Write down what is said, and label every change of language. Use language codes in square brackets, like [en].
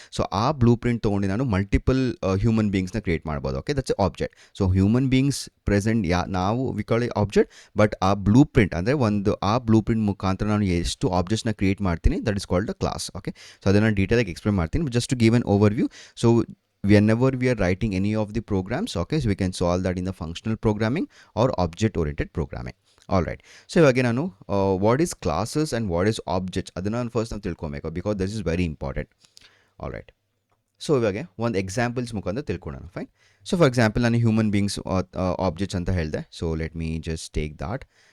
[kn] So ಆ blue print ತೊಗೊಂಡು ನಾನು ಮಲ್ಟಿಪಲ್ ಹ್ಯೂಮನ್ ಬೀಯಿಂಗ್ಸ್ನ ಕ್ರಿಯೇಟ್ ಮಾಡ್ಬೋದು. Okay, [en] That's a object. [kn] So human beings present ನಾವು [en] we call a object, [kn] but ಆ blue print ಅಂದರೆ ಆ ಬ್ಲೂ ಪ್ರಿಂಟ್ ಮುಖಾಂತರ ನಾನು ಎಷ್ಟು ಆಬ್ಜೆಕ್ಟ್ಸ್ನ ಕ್ರಿಯೇಟ್ ಮಾಡ್ತೀನಿ, [en] That is called a class. [kn] Okay, so ಅದನ್ನು ಡೀಟೇಲಾಗಿ ಎಕ್ಸ್ಪ್ಲೇನ್ ಮಾಡ್ತೀನಿ, [en] Just to give an overview. So whenever we are writing any of the programs, okay, so we can solve that in the functional programming or object oriented programming. All right, so [kn] ಇವಾಗ ನಾನು [en] what is classes and what is objects [kn] ಅದನ್ನು ನಾನು first ನಾವು ತಿಳ್ಕೊಬೇಕು, [en] Because this is very important. [kn] All right, so ಇವಾಗ ಒಂದು examples ಮುಖಾಂತರ ತಿಳ್ಕೊಳ್ಳೋಣ. ಫೈನ್. ಸೊ ಫಾರ್ ಎಕ್ಸಾಂಪಲ್ ನಾನು ಹ್ಯೂಮನ್ ಬೀಯಿಂಗ್ಸ್ ಆಬ್ಜೆಕ್ಟ್ಸ್ ಅಂತ ಹೇಳಿದೆ. [en] So let me just take that.